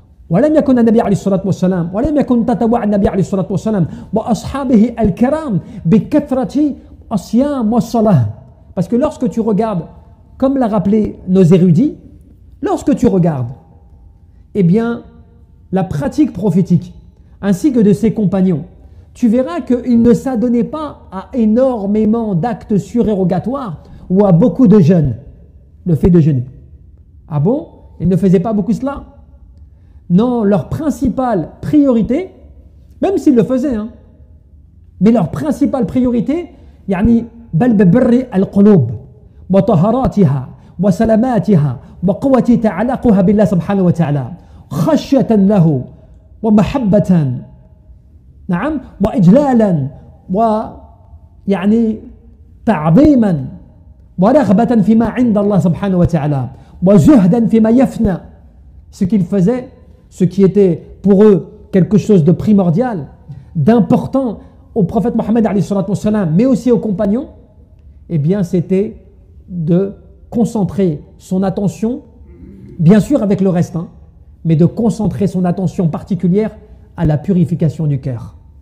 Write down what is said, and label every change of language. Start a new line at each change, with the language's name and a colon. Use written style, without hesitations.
Arabic: ولم يكن النبي عليه الصلاة والسلام ولم يكن تتبع النبي عليه الصلاة والسلام وأصحابه الكرام بكثرة الصيام والصلاة.
French: Parce que lorsque tu regardes, comme l'a rappelé nos érudits, lorsque tu regardes, eh bien, la pratique prophétique, ainsi que de ses compagnons, tu verras qu'ils ne s'adonnaient pas à énormément d'actes surérogatoires ou à beaucoup de jeûnes, le fait de jeûner. Ah bon? Ils ne faisaient pas beaucoup cela? Non, leur principale priorité,
Arabic: même s'ils le faisaient, hein, mais leur principale priorité, يعني بل ببر القلوب وطهاراتها وسلاماتها وقوة تعلقها بالله سبحانه وتعالى خشية له ومحبة نعم وإجلالا ويعني تعظيما ورغبة فيما عند الله سبحانه وتعالى وزهدا فيما يفنى.
French: Ce qu'ils faisaient, ce qui était pour eux quelque chose de primordial, d'important au prophète Mohammed alayhi salatu wa salam, mais aussi aux compagnons, eh bien c'était de concentrer son attention, bien sûr avec le reste, hein, mais de concentrer son attention particulière à la purification du cœur.